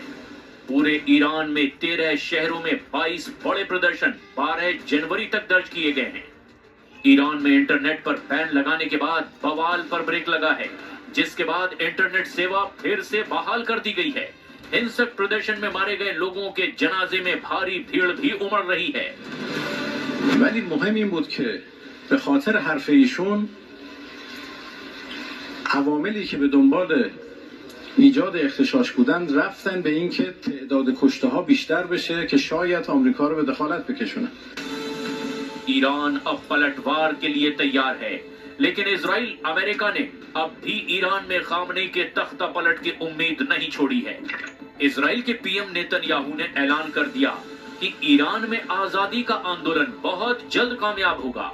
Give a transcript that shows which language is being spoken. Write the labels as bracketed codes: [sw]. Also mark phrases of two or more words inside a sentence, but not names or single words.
[hi] पूरे ईरान में 13 शहरों में 22 बड़े प्रदर्शन 12 जनवरी तक दर्ज किए गए हैं। ईरान में इंटरनेट पर बैन लगाने के बाद बवाल पर ब्रेक लगा है, जिसके बाद इंटरनेट सेवा फिर से बहाल कर दी गई है। हिंसक प्रदर्शन में मारे गए लोगों के जनाजे में भारी भीड़ भी उमड़ रही है। [fa] ولی مهم این بود که به خاطر حرف ایشون عواملی که به دنبال ایجاد اختشاش بودن رفتن به این که تعداد کشته ها بیشتر بشه که شاید آمریکا رو به دخالت بکشونه. [hi] ईरान अब पलटवार के लिए तैयार है, लेकिन इजराइल अमेरिका ने अब भी ईरान में खामनेई के तख्ता पलट की उम्मीद नहीं छोड़ी है। इजराइल के पीएम नेतन्याहू ने ऐलान कर दिया कि ईरान में आजादी का आंदोलन बहुत जल्द कामयाब होगा।